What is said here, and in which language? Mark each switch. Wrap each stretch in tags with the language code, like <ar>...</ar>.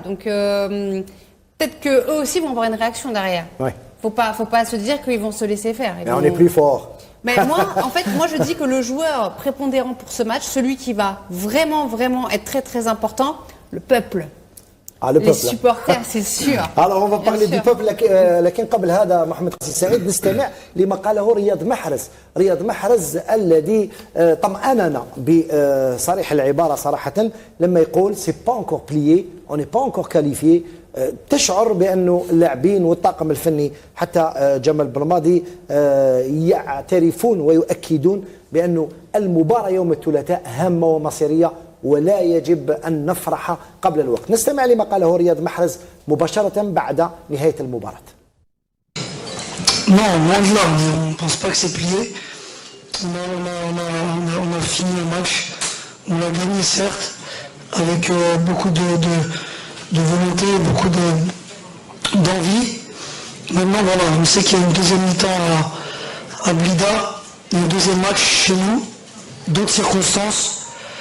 <fr>Donc peut-être qu'eux aussi vont avoir une réaction derrière. Oui. Faut pas se dire qu'ils vont se laisser faire. Mais on est plus fort. Mais moi, je dis que le joueur prépondérant pour ce match, celui qui va vraiment, vraiment être très, très important, le peuple. Les supporters, c'est sûr. Alors, on va parler du peuple.</fr> <ar>لكن قبل هذا محمد قاسم سعيد نستمع لما قاله رياض محرز الذي طمأننا بصريح العبارة صراحة لما يقول c'est pas encore plié, on n'est pas encore qualifié. تشعر بأنه اللاعبين والطاقم الفني حتى جمال بلماضي يعترفون ويؤكدون بأنه المباراة يوم الثلاثاء هامة ومصيرية ولا يجب أن نفرح قبل الوقت. نستمع لما قاله رياض محرز مباشرة بعد نهاية المباراة.</ar> <fr>Non, loin de là, on ne pense pas que c'est plié. On a fini le match, on l'a gagné certes, avec beaucoup de volonté, beaucoup d'envie. Maintenant, voilà, on sait qu'il y a une deuxième mi-temps à Blida, un deuxième match chez nous, d'autres circonstances.</fr>